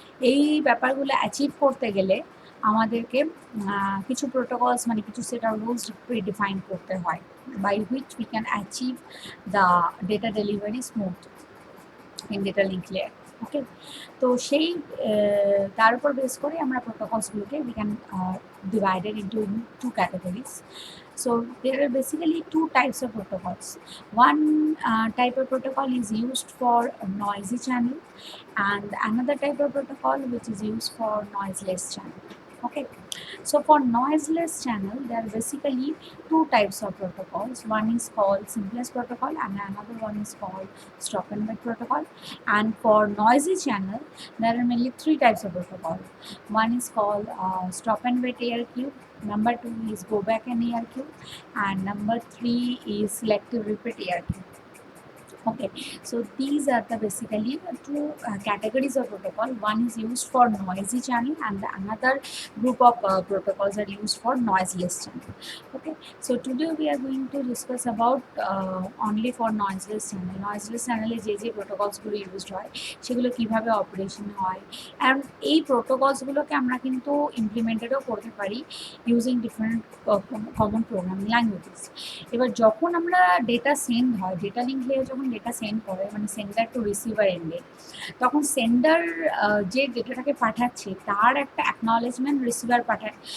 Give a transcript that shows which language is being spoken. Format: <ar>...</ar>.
<bn>এই ব্যাপারগুলো অ্যাচিভ করতে গেলে আমাদেরকে কিছু প্রোটোকলস মানে কিছু সেট অফ রুলস ডিফাইন করতে হয়,</bn> <en>By which we can achieve the data delivery smooth in data link layer.</en> <bn>ওকে, তো সেই তার উপর বেস করে আমরা প্রোটোকলসগুলোকে</bn> <en>We can divided into two categories. So there are basically two types of protocols. One type of protocol is used for a noisy channel, and another type of protocol which is used for noiseless channel. Okay, so for noiseless channel there are basically two types of protocols. One is called simplest protocol and another one is called stop and wait protocol. And for noisy channel there are mainly three types of protocol. One is called stop and wait ARQ, number two is go back and ARQ, and number three is selective repeat ARQ. Okay, so these are the basically two categories of protocol. One is used for noisy channel and the another group of protocols are used for noiseless channel. Okay, so today we are going to discuss about only for noiseless channel.</en> <bn>Noiseless channel এ যে protocols গুলো used হয় সেগুলো কিভাবে operation হয়, and এই protocols গুলোকে আমরা কিন্তু ইমপ্লিমেন্টেডও করতে পারি</bn> <en>Using different common programming languages.</en> <bn>এবার যখন আমরা ডেটা সেন্ড হয়, ডেটা লিঙ্ক লেয়ার যখন ডেটা সেন্ড করে মানে সেন্ডার টু রিসিভার এন্ডে, তখন সেন্ডার যে ডেটাটাকে পাঠাচ্ছে তার একটা অ্যাকনলেজমেন্ট রিসিভার পাঠায়।</bn>